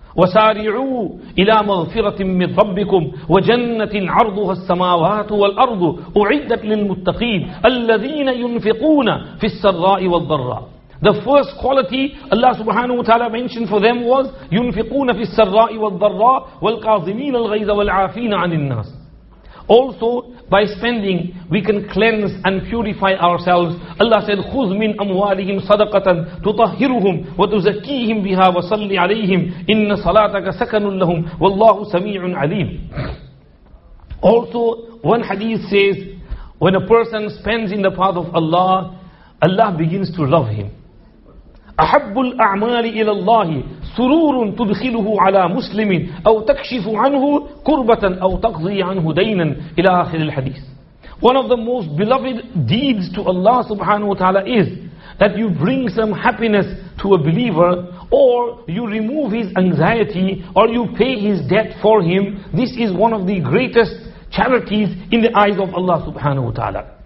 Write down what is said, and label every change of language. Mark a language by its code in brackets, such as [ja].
[ar] وَسَارِعُوا إِلَى مَغْفِرَةٍ مِّن رَبِّكُمْ وَجَنَّةٍ عَرْضُهَا السَّمَاوَاتُ وَالْأَرْضُ أُعِدَّتْ لِلْمُتَّقِينَ الَّذِينَ يُنْفِقُونَ فِي السَّرَّاءِ وَالضَّرَّاءِ. The first quality Allah subhanahu wa ta'ala mentioned for them was يُنْفِقُونَ فِي السَّرَّاءِ وَالضَّرَّاءِ وَالْكَاظِمِينَ الْغَيْظَ وَالْعَافِينَ عَنِ النَّاسِ. [en] Also, by spending, we can cleanse and purify ourselves. Allah said, [ar] خُذْ مِنْ أَمْوَالِهِمْ صَدَقَةً تُطَهِّرُهُمْ وَتُزَكِّيهِمْ بِهَا وَصَلِّ عَلَيْهِمْ إِنَّ صَلَاتَكَ سَكَنٌ لَهُمْ وَاللَّهُ سَمِيعٌ عَلِيمٌ. [en] Also, one hadith says, when a person spends in the path of Allah, Allah begins to love him. [ar] أحب الأعمال إلى الله سرور تدخله على مسلم أو تكشف عنه كربة أو تقضي عنه دينا إلى آخر الحديث. [en] One of the most beloved deeds to Allah subhanahu wa ta'ala is that you bring some happiness to a believer, or you remove his anxiety, or you pay his debt for him. This is one of the greatest charities in the eyes of Allah subhanahu wa ta'ala.